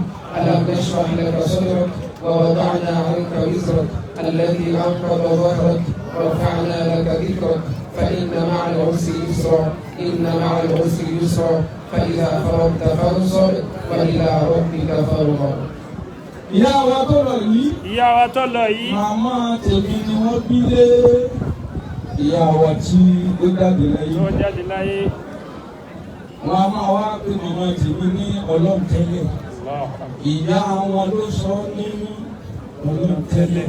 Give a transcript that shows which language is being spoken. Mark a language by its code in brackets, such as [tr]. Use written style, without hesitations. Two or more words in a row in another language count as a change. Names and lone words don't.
[ar] ألم نشرح لك صدرك ووضعنا عنك وزرك الذي أنقض ظهرك ورفعنا لك ذكرك فإن مع العسر يسرا إن مع العسر يسرا فإذا فرغت فانصب وإلى ربك فارغب. [yo] Ìyá wa tó lọ yìí. Ìyá wa tó lọ yìí. Màmá tèmi ni wọ́n bí lé ìyá wa tí ó jáde láyé. Tó jáde láyé. Wọ́n á máa wá pé màmá tèmi ní Ọlọ́run tẹ́lẹ̀. Ìyá wọn ló sọ ní Ọlọ́run tẹ́lẹ̀.